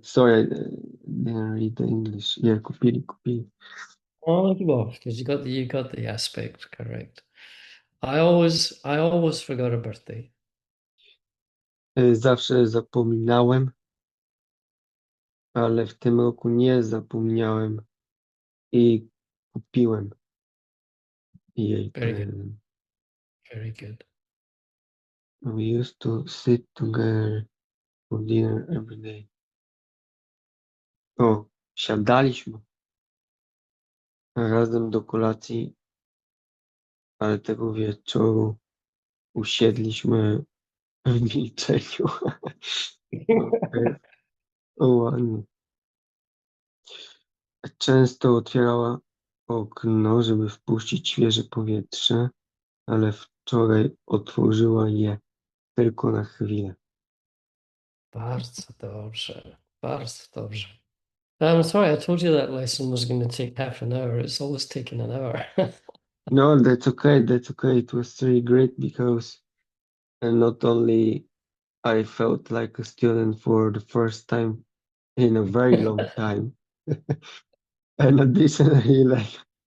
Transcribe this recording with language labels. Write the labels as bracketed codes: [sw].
[en] Sorry, I didn't read the English. [pl] Yeah, kupili. [en] Oh, well, because you got the aspect correct. I always forgot a birthday. [pl] Zawsze zapominałem, ale w tym roku nie zapomniałem i kupiłem jej [en] Very good. [pl] prezent. [en] Very good. We used to sit together for dinner every day. [pl] O, siadaliśmy razem do kolacji, ale tego wieczoru usiedliśmy w milczeniu. Okej. O, ładnie. Często otwierała okno, żeby wpuścić świeże powietrze, ale wczoraj otworzyła je tylko na chwilę. Bardzo dobrze. Bardzo dobrze. [en] I'm sorry, I told you that lesson was going to take half an hour. It's always taken an hour. No, that's okay. That's okay. It was really great because not only I felt like a student for the first time in a very long time, and additionally, like